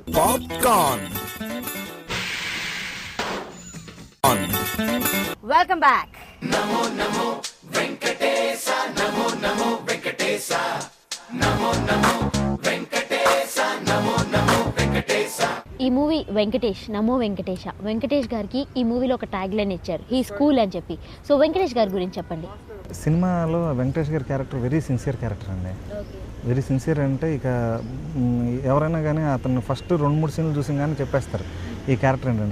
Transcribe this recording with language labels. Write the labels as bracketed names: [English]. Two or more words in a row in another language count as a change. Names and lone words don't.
[English] Popcorn. Welcome back. [Telugu] Namo Namo Venkatesa, Namo Namo Venkatesa, Namo Namo Venkatesa, Namo Namo Venkatesa. ఈ మూవీ వెంకటేష్, నమో వెంకటేష. వెంకటేష్ గారికి ఈ మూవీలో ఒక [English] tag line [Telugu] ఇచ్చారు, [English] he school [Telugu] అని చెప్పి. సో వెంకటేష్ గారి గురించి చెప్పండి. సినిమాలో వెంకటేష్ గారి క్యారెక్టర్ [English] very sincere character [Telugu] అండి. [English] very sincere [Telugu] అంటే ఇక ఎవరైనా కానీ అతను ఫస్ట్ 2-3 సీన్లు చూసి కానీ చెప్పేస్తారు ఈ క్యారెక్టర్ ఏంటంటే.